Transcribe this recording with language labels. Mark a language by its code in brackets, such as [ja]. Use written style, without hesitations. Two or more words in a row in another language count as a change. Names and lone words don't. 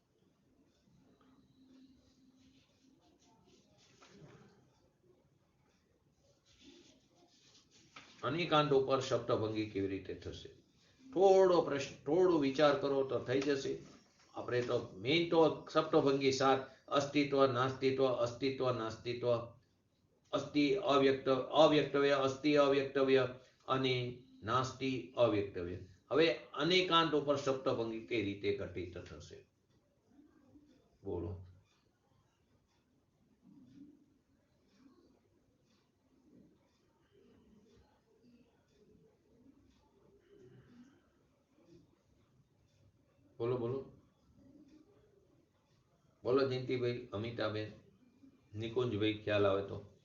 [gu] અનેકાંત ઉપર સપ્તભંગી કેવી રીતે થશે? થોડો પ્રશ્ન, થોડો વિચાર કરો તો થઈ જશે. આપણે તો મેઇન તો સપ્તભંગી 7, [sa] अस्तित्व नास्तित्व, अस्तित्व नास्तित्व, अस्ति अव्यक्तव्य, अस्ति अव्यक्तव्य અને નાસ્તિ અવ્યક્તવ્ય. [gu] હવે અનેકાંત ઉપર સપ્તભંગી કઈ રીતે ઘટિત થશે? બોલો. બોલો બોલો બોલો જયંતિભાઈ, અમિતાબેન, નિકુંજભાઈ, ખ્યાલ આવે તો.